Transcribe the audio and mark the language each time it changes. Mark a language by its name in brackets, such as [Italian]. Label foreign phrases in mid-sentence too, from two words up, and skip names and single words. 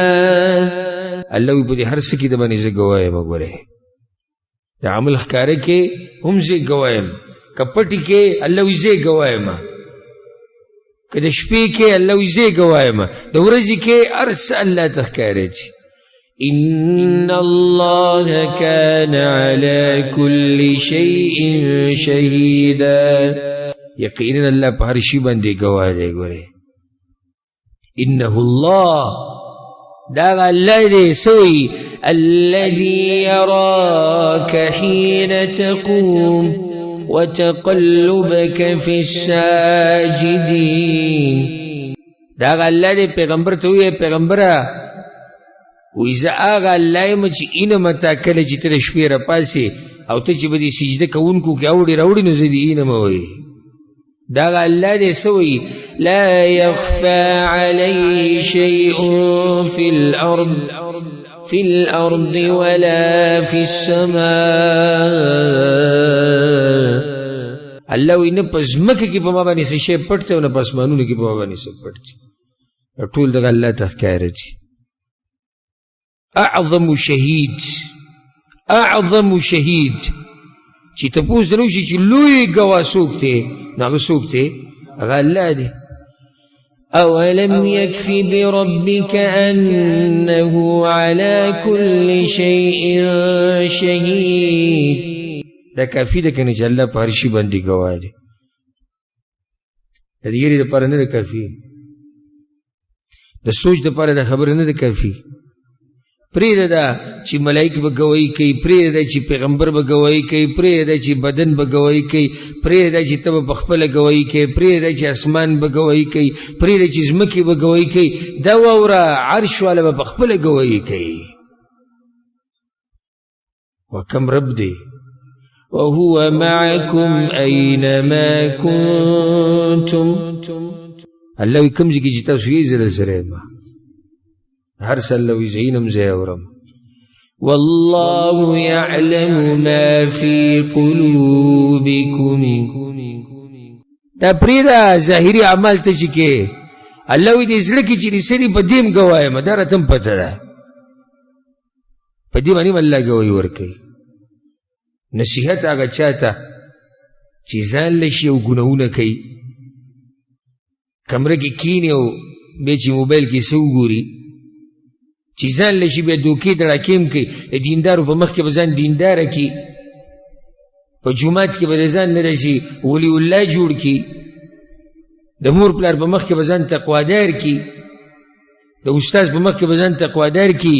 [Pashto] الله وی په دې هر څه کې د باندې زه ګواه یم. ګورئ د عمل ښکاره کې هم زه ګواه یم، که پټې کې الله وی زه ګواه یم، که د شپې کې الله وی زه ګواه یم، د ورځې کې هر څه الله ته ښکاره شي. [Arabic] ان الله كان على كل شيء شهيدا. [Pashto] یقینا الله په هر شي باندې ګواه دی. ګورئ [Arabic] انه الله، [Pashto] دا الله دی سوی [Arabic] الذي يراك حين تقوم وتقلبك في الساجدين. [Pashto] دا الله دی پیغمبر ته وی پیغمبره وی زه هغه الله یم چې اینم تا کله چې ته د شپې راپاسې او ته چې به دې سجده کوونکو کې اوړې راوړې نو زه دې اینم وایي. دا الله دی سوی [Arabic] لا يخفى عليه شيء في الأرض ولا في السماء. [Pashto] الله وی نه په ځمکه کې په ما باندې څه شی پټ دی او نه په اسمانونو کې په ما باندې څه پټ دی. ټول دغه الله ته ښکاره دي. [Arabic] اعظم شهید [Pashto] چې تپوس درو شي چې لوی ګواه څوک دی نو هغه څوک دی؟ هغه الله دی. [Arabic] اولم يكف بربك انه على كل شيء شهيد. [Pashto] دا کافی ده کنه چې الله په هر شي باندې ګواه دی. د دې یری دپاره نه ده کافي، د سوچ دپاره د خبره نه ده کافي. پرېږده ده چې ملایک به ګواهي کوي، پرېږده ده چې پیغمبر به ګواهي کوي، پرېږده ده چې بدن به ګواهي کوي، پرېږده ده چې ته به پخپله ګواهي کوي، پرېږده ده چې اسمان به ګواهي کوي، پرېږده چې ځمکې به ګواهي کوي، دا واوره عرش والا به پخپله ګواهي کوي. [Arabic] وکم رب دی وهو معكم أينما كنتم. [Pashto] الله وی کوم ځای کې چې تاسو یې زه درسره یم، هر څه الله وی زه ینم زه یې اورم. [Arabic] والله يعلم ما في قلوبكم. [Pashto] دا پرېږده ظاهري اعمال ته چې کې الله وی دې زړه کې چې رسېدي په دې م ګواه یم، دا راته م پته ده، په دې باندې م الله ګواهي ورکوي. نصیحت هغه چاته چې ځان لشي او ګناهونه کوي، کمره کې کیني او بیا چې موبایل کې څه وګوري، چې ځان لشي بیا دوکې دړاکې م کوي، د دیندارو په مخ کې به ځان دینداره کړي، په جومات کې به د ځان نه راشي ولی الله جوړ کړي، د مور پلار په مخ کې به ځان تقوادار کړي، د استاذ په مخ کې به ځان تقوادار کړي.